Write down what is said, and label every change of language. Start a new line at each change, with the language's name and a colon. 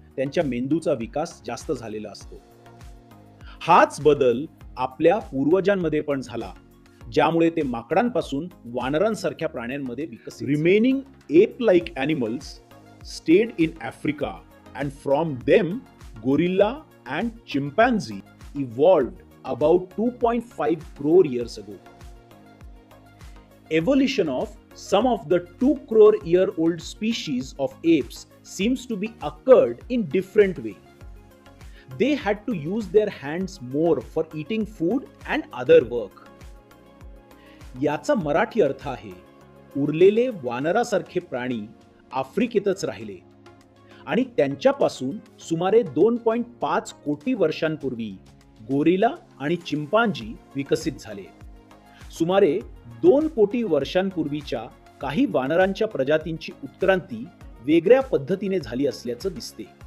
Marathi: त्यांच्या मेंदूचा विकास जास्त झालेला असतो. हाच बदल आपल्या पूर्वजांमध्ये पण झाला, ज्यामुळे ते माकडांपासून वानरांसारख्या प्राण्यांमध्ये विकसित.
English: Remaining ape like animals stayed in Africa and from them gorilla and chimpanzee evolved about 2.5 crore years ago. Evolution of some of the 2 crore year old species of apes seems to be occurred in different way. They had to use their hands more for eating food and other work.
Marathi: याचा मराठी अर्थ आहे, उरलेले वानरासारखे प्राणी आफ्रिकेतच राहिले आणि त्यांच्यापासून सुमारे 2.5 कोटी वर्षांपूर्वी गोरिला आणि चिंपांजी विकसित झाले. सुमारे 2 कोटी वर्षांपूर्वीच्या काही वानरांच्या प्रजातींची उत्क्रांती वेगळ्या पद्धतीने झाली असल्याचं दिसते.